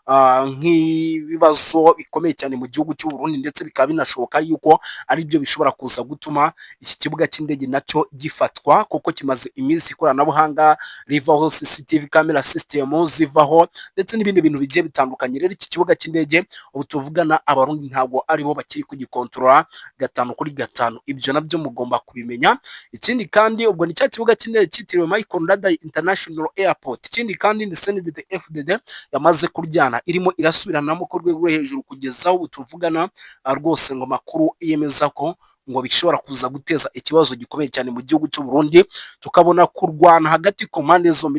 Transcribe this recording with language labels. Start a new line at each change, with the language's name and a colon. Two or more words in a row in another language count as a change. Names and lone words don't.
Kinyarwanda: nk'ibibazo bikomeye cyane mu gihugu cy'u Burundi, ndetse bikaba binashoboka yuko ari byo bishobora kuza gutuma iki kibuga cy'indege nacyo gifatwa, kuko kimaze iminsi ikoranabuhanga rivaho,
English: CCTV camera system
Kinyarwanda: zivaho, ndetse n'ibindi bintu bigiye bitandukanye. Rero iki kibuga cy'indege ubu tuvugana abarundi ntabwo aribo bakiri kugikontorora 5/5, ibyo nabyo mugomba kubimenya. Ikindi kandi ubwo ni cya kibuga cy'indege cyitiriwe Michael Ndadaye International Airport. Ikindi kandi ni CNDD-FDD yamaze kuryana, irimo irasubiranamo ku rwego rwo hejuru, kugeza aho tuvugana rwose ngo makuru yemeza ko ngo bishobora kuza guteza ikibazo gikomeye cyane mu gihugu cy'u Burundi, tukabona kurwana hagati ku mpande zombi.